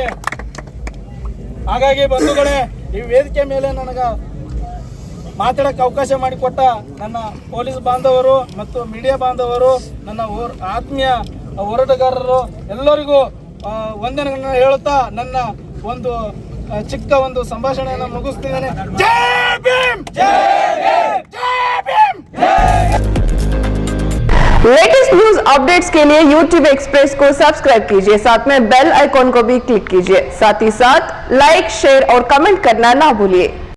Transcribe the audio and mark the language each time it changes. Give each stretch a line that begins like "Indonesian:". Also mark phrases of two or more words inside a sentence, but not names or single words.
Kannada: ಹಾಗಾಗಿ ಬಂಧುಗಳೇ, ಈ ವೇದಿಕೆ ಮೇಲೆ ನನಗೆ ಮಾತಾಡಕ್ಕೆ ಅವಕಾಶ ಮಾಡಿಕೊಟ್ಟ ನನ್ನ ಪೊಲೀಸ್ ಬಾಂಧವರು ಮತ್ತು ಮೀಡಿಯಾ ಬಾಂಧವರು, ನನ್ನ ಆತ್ಮೀಯ ಹೋರಾಟಗಾರರು ಎಲ್ಲರಿಗೂ ವಂದನೆಗಳನ್ನು ಹೇಳುತ್ತಾ ನನ್ನ ಒಂದು ಚಿಕ್ಕ ಒಂದು ಸಂಭಾಷಣೆಯನ್ನು ಮುಗಿಸ್ತಿದ್ದೇನೆ. ಜೈ ಭೀಮ್, ಜೈ ಭೀಮ್, ಜೈ ಭೀಮ್,
English: latest news updates
Hindi: के लिए YouTube एक्सप्रेस को सब्सक्राइब कीजिए, साथ में
English: bell icon
Hindi: को भी क्लिक कीजिए। साथ ही साथ
English: like, share
Hindi: और कमेंट करना ना भूलिए।